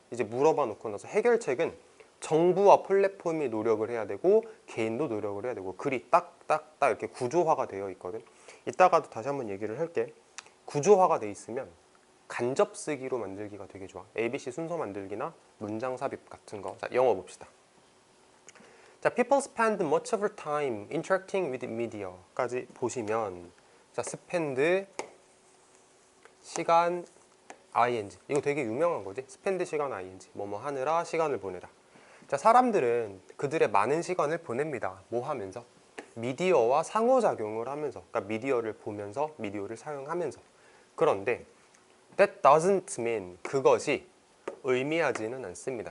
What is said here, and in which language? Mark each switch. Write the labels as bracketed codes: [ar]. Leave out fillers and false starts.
[ko] 이제 물어봐 놓고 나서 해결책은 정부와 플랫폼이 노력을 해야 되고 개인도 노력을 해야 되고, 글이 딱딱딱 이렇게 구조화가 되어 있거든. 이따가도 다시 한번 얘기를 할게. 구조화가 돼 있으면 간접 쓰기로 만들기가 되게 좋아. ABC 순서 만들기나 문장 삽입 같은 거. 자, 영어 봅시다. [en] 자, people spend much of their time interacting with media [ko] 까지 보시면, [en] 자, spend 시간 ing, [ko] 이거 되게 유명한 거지. spend 시간 ing, 뭐뭐 하느라, 시간을 보내라. 자, 사람들은 그들의 많은 시간을 보냅니다. 뭐 하면서? 미디어와 상호작용을 하면서. 그러니까 미디어를 보면서, 미디어를 사용하면서. 그런데 [en] that doesn't mean, [ko] 그것이 의미하지는 않습니다.